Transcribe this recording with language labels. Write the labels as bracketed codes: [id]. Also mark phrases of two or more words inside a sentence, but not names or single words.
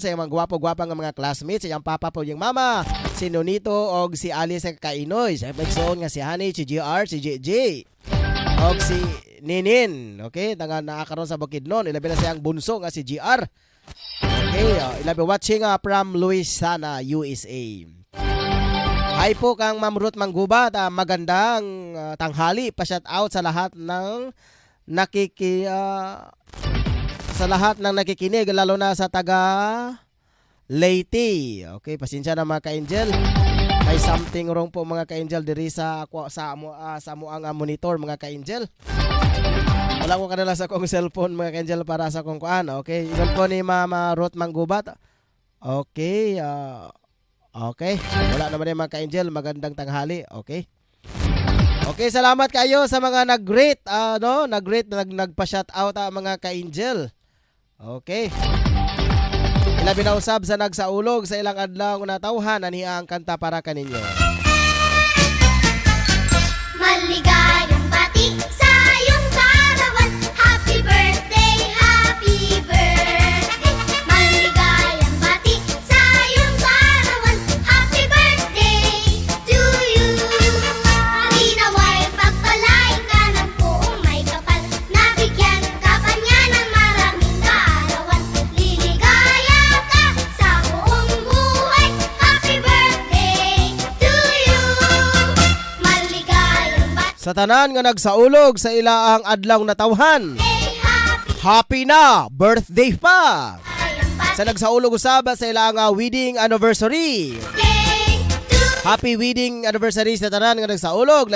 [ceb] Sa iyang mga gwapo-gwapa nga mga classmates, sa iyang papa po yung mama, si Nonito og si Alice Kainoy. Sa pagsuon nga si Honey, si GR, si JJ. Og si Ninin. Okay, nakakaroon sa Bukidnon. Ilabi na siyang bunso nga si GR. Okay, ilabi [en] watching from Louisiana, [ceb] USA. [tl] Hi po kang Ma'am Ruth Manggubat. Magandang tanghali. Pa-shout out sa lahat ng nakikinig, lalo na sa taga Leyte. [ceb] Okay, pasensya na mga ka-angel. May [en] something wrong [ceb] po mga ka-angel diri sa ang monitor mga ka-angel. Wala ko kanila sa kong cellphone mga ka-angel para sa kong kuan. Okay, ilan po ni Mama Ruth Manggubat. [en] Okay, okay. [tl] Wala naman yung mga ka-angel. Magandang tanghali. Okay. Okay, salamat kayo sa mga nag-greet, nagpa-shout out mga ka-angel. [en] Okay. [ceb] Ilabi na usab sa nagsaulog sa ilang adlaw na tawhan ani ang kanta para kaninyo. [tl] Maligayang bati sa iyong karawan. [en] Happy birthday, happy birthday. [tl] Maligayang bati sa iyong karawan. [en] Happy birthday to you. [tl] Naway pagpalain ka ng buong may kapal. Nabigyan ka pa niya ng maraming kaarawan. Liligaya ka sa buong buhay. [en] Happy birthday to you. [tl] Maligayang bati. [ceb] Sa tanan nga nagsaulog sa ilaang adlaw na tawhan. [en] Happy na birthday pa. [ceb] Sa nagsaulog usab sa ilang [en] wedding anniversary. Happy wedding anniversary [ceb] sa tanan nga nagsaulog.